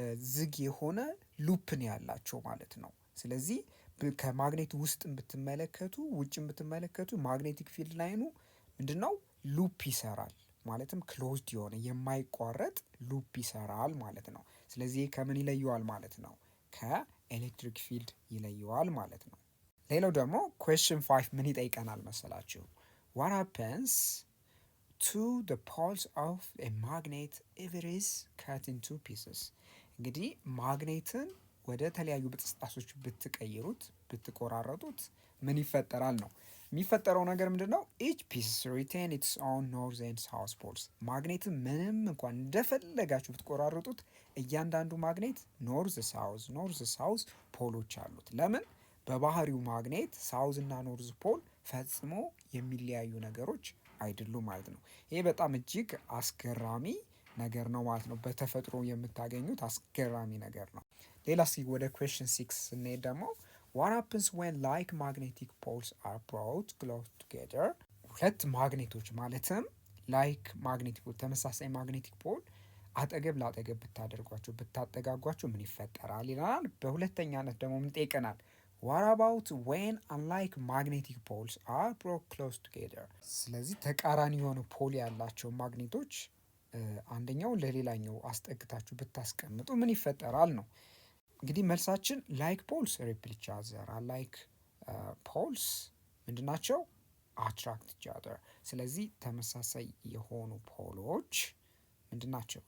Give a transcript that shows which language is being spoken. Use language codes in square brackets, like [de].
[am] ዝግ የሆነ ሉፕን ያላቸው ማለት ነው። ስለዚህ ከማግኔት ውስጥ ብትመለከቱ ውጭ ብትመለከቱ ማግኔቲክ ፊልድ ላይኑ ምንድን ነው ሉፕ ይሰራል፣ ማለትም ክሎዝድ የሆነ የማይቋረጥ ሉፕ ይሰራል ማለት ነው። ስለዚህ ከምን ይለየዋል ማለት ነው? ከኤሌክትሪክ ፊልድ ይለየዋል ማለት ነው። ሌላው ደግሞ ኩዌስችን 5 ምን ይጠይቀናል መሰላችሁ? [en] what happens to the poles of a magnet if it is cut in two pieces? [am] እንግዲህ ማግኔትን ወደ ተለያዩ ብጥስጣሶች ብትቀይሩት ብትቆራረጡት ምን ይፈጠራል ነው የሚፈጠረው ነገር ምንድን ነው? [en] each piece retain its own north and south poles። [am] ማግኔትን ምንም እንኳን እንደፈለጋችሁ ብትቆራረጡት እያንዳንዱ ማግኔት ኖርዝ ሳውዝ ፖሎች አሉት። ለምን? በባህሪው ማግኔት ሳውዝ እና ኖርዝ ፖል ፈጽሞ የሚለያዩ ነገሮች አይደሉም ማለት ነው። ይሄ በጣም እጅግ አስገራሚ ነገር ነው ማለት ነው። በተፈጥሮ የምታገኙት አስገራሚ ነገር ነው። ሌላ እስኪ ወደ ኩዌስችን 6 ስንሄድ ደግሞ [en] what happens when like magnetic poles are brought close together? [am] ሁለት ማግኔቶች ማለትም ላይክ ማግኔቲክ ፖል ተመሳሳይ ማግኔቲክ ፖል አጠገብ ላጠገብ ብታደርጓቸው ብታጠጋጓቸው ምን ይፈጠራል ይላል። በሁለተኛነት ደግሞ ምን ጠይቀናል? [en] what about when unlike magnetic poles are brought close together? [am] ስለዚህ ተቃራኒ የሆነ ፖል ያላቸው ማግኔቶች አንደኛው ለሌላኛው አስጠግታችሁ ብታስቀምጡ ምን ይፈጠራል ነው። እንግዲህ መልሳችን [en] ላይክ ፖልስ ሪፕል ኢች አዘር፣ [am] ላይክ ፖልስ ምንድናቸው? [en] አትራክት ኢች አዘር። [am] ስለዚህ ተመሳሳይ የሆኑ ፖሎች ምንድናቸው?